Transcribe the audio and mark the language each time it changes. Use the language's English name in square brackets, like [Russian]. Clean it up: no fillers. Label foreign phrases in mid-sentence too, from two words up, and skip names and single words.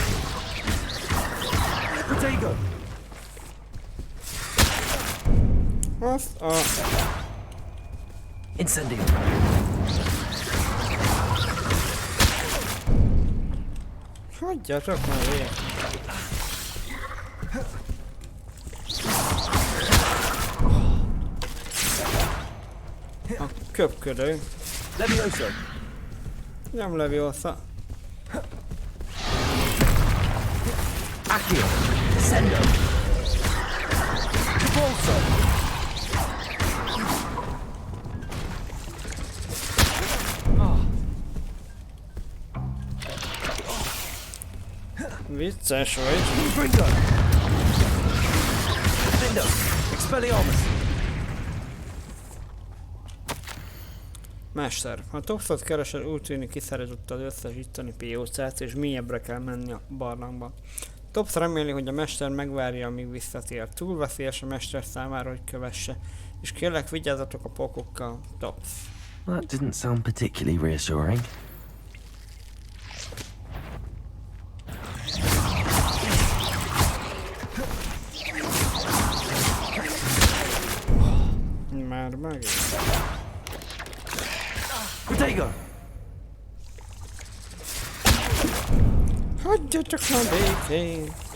[Hungarian] Protego. Azt a... Incendio. Hagyjatok már végig. A köpködő. Levioso. Nem Leviosa. Accio. Sendo. Bolso. Vicces vagy. Confringo. Defendo. Expelliarmus. Mester, ha Topszot keresed, úgy tűnik kiszerezett az összes itteni piócát, és mélyebbre kell menni a barlangba. Topsz reméli, hogy a mester megvárja, amíg visszatér. Túl veszélyes a mester számára, hogy kövesse, és kérlek vigyázzatok a pokokkal, Topsz. [English] Well, that didn't sound particularly reassuring. [Hungarian] Már megint. Protego. Hagyjatok már békén!